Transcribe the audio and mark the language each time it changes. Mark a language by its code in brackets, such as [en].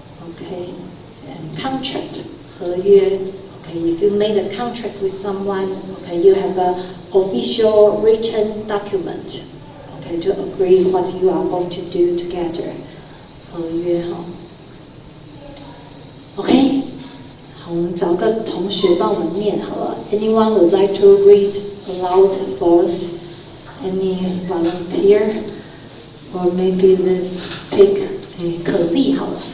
[en] Okay, and contract 合约 Okay, if you made a contract with someone, okay, you have an official written document, okay, to agree what you are going to do together. [zh] 合约哈 OK, 好，我们找个同学帮我们念好了。 [en] Anyone would like to read aloud for us? Any volunteer? Or maybe let's pick 可丽 [zh] 好了。